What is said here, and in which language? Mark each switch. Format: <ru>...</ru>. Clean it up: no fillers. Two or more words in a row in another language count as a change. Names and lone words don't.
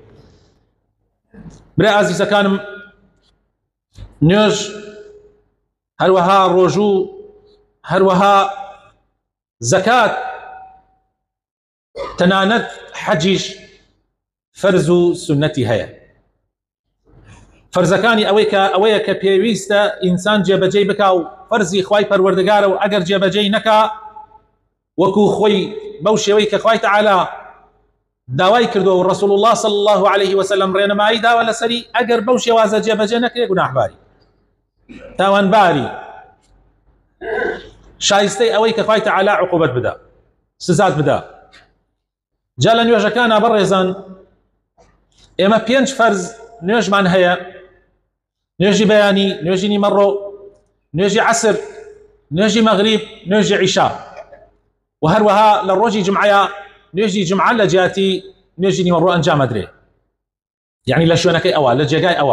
<ckb>برای ئازیزەکانم، نوێژ هەروەها ڕۆژوو، هەروەها زەکات، تەنانەت حەجیش فەرز و سونەتی هەیە. فەرزەکانی ئەوەیە کە پێویستە ئینسان جێبەجێی بکا و فەرزی خوای پەروەردگارە، و ئەگەر جێبەجێی نەکا وەکو خۆی بەو شێوەی کە خوای تەعالا داوای کردووە و</ckb> <ar>ڕەسوڵ الله صلی الله عليه وسلم</ar> <ckb>ڕێنەمایی داوە لەسەری، ئەگەر بەو شێوازە جێبەجێ نەکرێ گوناحباری، تاوانباری، شایستەی ئەوەی کە خوای تەعالا عقوبەت بدە، سزات بدە. جا لە نوێژەکانە بەڕێزان، ئێمە 5 فەرز نوێژمان هەیە: نوێژی بەیانی، نوێژی نیمەڕۆ، نوێژی عەسر، نوێژی مەغریب، نوێژی عیشا، و هەروەها لە ڕۆژی جمعەیە نوێژی جمعە لە جیاتی نوێژی نیمەڕۆ ئەنجامەدرێ، یعنی لە شوێنەکەی ئەوە، لە جێگای ئەوە.</ckb>